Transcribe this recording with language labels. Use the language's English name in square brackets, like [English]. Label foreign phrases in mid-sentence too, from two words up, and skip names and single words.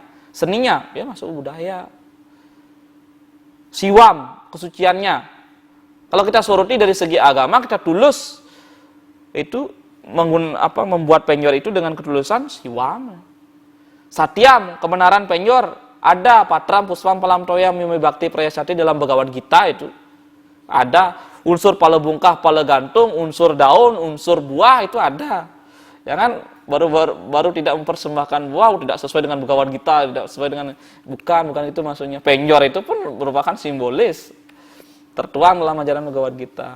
[Indonesian] Seninya, ya masuk budaya. Siwam, kesuciannya. Kalau kita soroti dari segi agama, kita tulus itu membuat penjor itu dengan ketulusan siwam. Satyam, kebenaran penjor, ada [Sanskrit] पत्रं पुष्पं फलं तोयं मिमि भक्ति प्रयसति [Indonesian] dalam Bhagavad Gita itu. Ada unsur pala bungkah, pala gantung, unsur daun, unsur buah itu ada. Jangan baru tidak mempersembahkan buah, tidak sesuai dengan Bhagavad Gita, tidak sesuai dengan bukan itu maksudnya. Penjor itu pun merupakan simbolis tertuang dalam ajaran Bhagavad Gita.